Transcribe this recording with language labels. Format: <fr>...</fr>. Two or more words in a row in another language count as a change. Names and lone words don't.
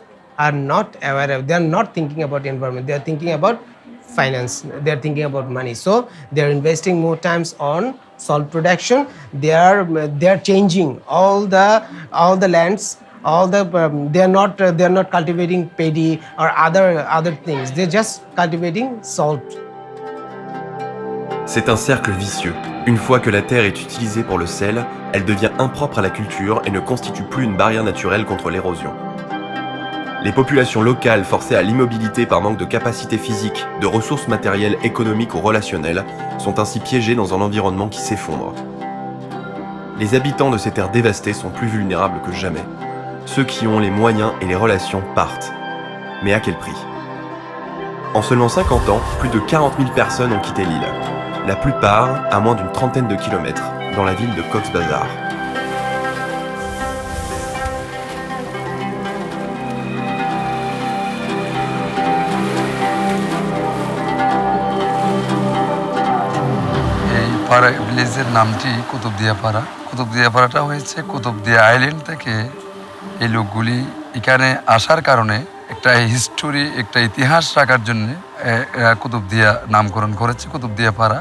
<en>They are not thinking about environment. They are thinking about finance. They are thinking about money. So they are investing more times on salt production. They are changing all the lands. They are not cultivating paddy or other things. They're just cultivating salt.</en> <fr>C'est un cercle vicieux. Une fois que la terre est utilisée pour le sel, elle devient impropre à la culture et ne constitue plus une barrière naturelle contre l'érosion. Les populations locales forcées à l'immobilité par manque de capacité physique, de ressources matérielles, économiques ou relationnelles sont ainsi piégées dans un environnement qui s'effondre. Les habitants de ces terres dévastées sont plus vulnérables que jamais. Ceux qui ont les moyens et les relations partent. Mais à quel prix ? En seulement 50 ans, plus de 40 000 personnes ont quitté l'île. La plupart à moins d'une trentaine de kilomètres, dans la ville de Cox's Bazar.</fr> <bn>এই পাড়া ভিলেজের নামটি কুতুবদিয়া পাড়া। কুতুবদিয়া পাড়াটা হয়েছে কুতুবদিয়া আইল্যান্ড থেকে এই লোকগুলি এখানে আসার কারণে একটা হিস্টোরি, একটা ইতিহাস রাখার জন্য কুতুবদিয়া নামকরণ করেছে কুতুবদিয়া পাড়া।</bn>